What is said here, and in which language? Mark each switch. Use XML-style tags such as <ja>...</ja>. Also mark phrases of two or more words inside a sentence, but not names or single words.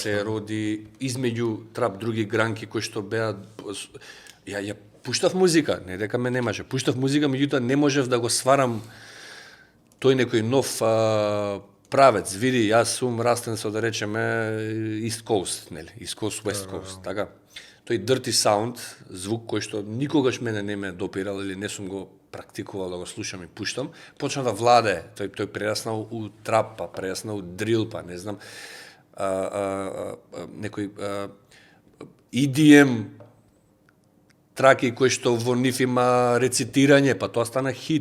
<mk>се роди измеѓу трап други гранки кои што беа ја пуштав музика, не дека ме немаше, пуштав музика, меѓутоа не можев да го сварам тој некој нов правец. Види, јас сум растен со, да речеме, East Coast, нели, East Coast, West Coast, така. Тој</mk> <en>dirty sound,</en> <mk>звук кој што никогаш мене не ме допирал или не сум го практикувал да го слушам и пуштам, почна да владее. Тој прераснал у трап, па прераснал у дрил, па не знам, некој EDM траки кои што во нив има рецитирање, па тоа стана хит.</mk>